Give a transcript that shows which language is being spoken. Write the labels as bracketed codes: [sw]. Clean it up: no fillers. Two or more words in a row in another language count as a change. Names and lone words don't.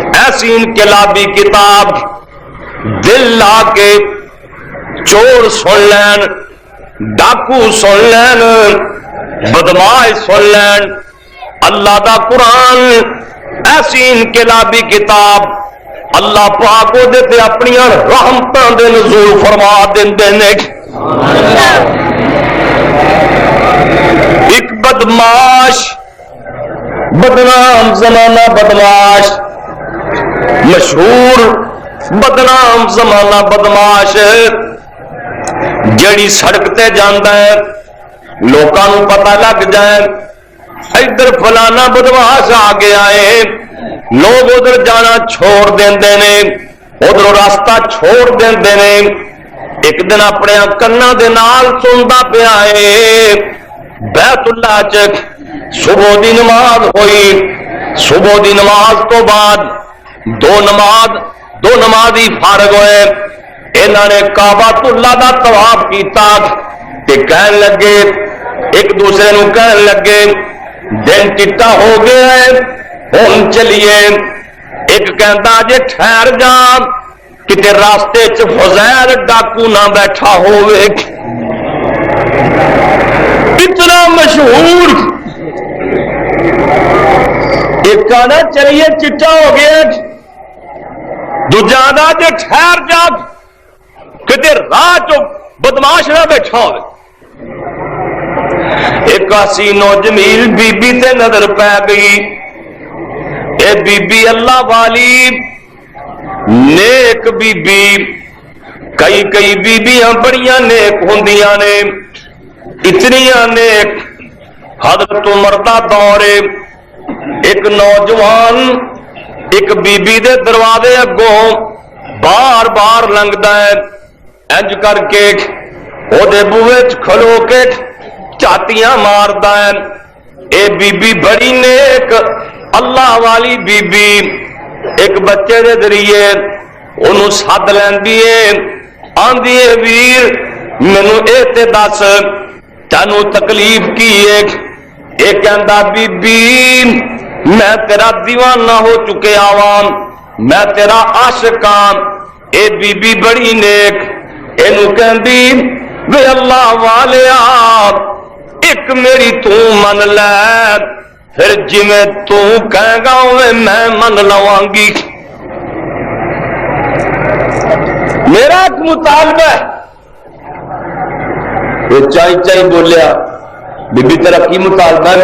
[pa] ایسی انقلابی کتاب دل لا کے چور سن لین، ڈاکو سن لین، بدماش سن لین، اللہ دا قرآن ایسی انقلابی کتاب اللہ پاک وہ دیتے اپنی رحمتاں دے نزول فرما دیندے نے۔ ایک بدماش، بدنام زمانہ بدماش، مشہور بدنام زمانہ بدماش جڑی سڑک تے جاندا ہے لوکاں نوں پتہ لگ جائے ادھر فلانا بدماش آ گیا ہے، لوگ ادھر جانا چھوڑ دیندے نے، ادھر راستہ چھوڑ دیندے نے۔ ایک دن اپنے کنا دے نال سندا پیا ہے بیت اللہ چ صبح دی نماز ہوئی، صبح دی نماز تو بعد دو نمازی فارغ ہوئے، انہوں نے کعبۃ اللہ دا طواف کیتا تے کہن لگے ایک دوسرے نو کہن لگے دن چٹا ہو گیا ہے ہن چلیے۔ ایک کہندا جے ٹھہر جا کتے راستے چ فضیل ڈاکو نہ بیٹھا ہوئے۔ اتنا مشہور ایک کہنا چلیے چٹا ہو گیا، دوجا دا جے ٹھہر جا کتے راہ چ بدماش نہ بیٹھا ہوئے۔ ایک حسین و جمیل بی بی تے نظر پہ گئی، اے بی بی اللہ والی نیک بی بی، کئی بیبیاں بڑیاں نیک ہوندیاں نے، اتنیاں نیک۔ حضرت عمر دا دور ایک نوجوان ایک بی بی دے دروازے اگوں بار بار لنگدا ہے، انج کر کے او دے بوئے چ کھلو کے چاتیاں ماردا ہے۔ اے بی بی بڑی نیک اللہ والی بی بی ایک بچے دے ذریعے انہوں سد لیندی ہے، آندی ہے ویر مینوں اے تے دس تینوں تکلیف کی ہے؟ اے کہندا بی بی میں تیرا دیوانہ ہو چکے آوام، میں تیرا عاشق ہاں۔ اے بی بی بڑی نیک اینوں کہندی وے اللہ والیا ایک میری تو من لے، پھر جی میں تو کہے گا میں من لواں گی۔ میرا ایک مطالبہ ہے۔ وہ چائی چائی بولیا بی بی تیرا کی مطالبہ ہے؟